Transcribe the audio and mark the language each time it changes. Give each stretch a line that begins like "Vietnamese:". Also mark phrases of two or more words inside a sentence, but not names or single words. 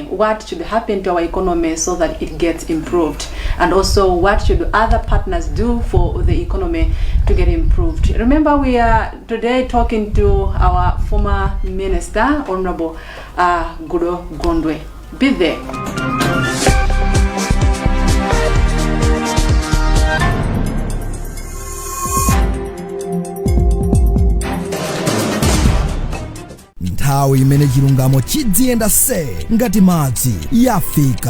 English: What should happen to our economy so that it gets improved, and also what should other partners do for the economy to get improved. Remember, we are today talking to our former minister, Honorable Goodall Gondwe. Be there.
Nyanja: nthawi imene chilungamo chidziyenda se ngati madzi yafika.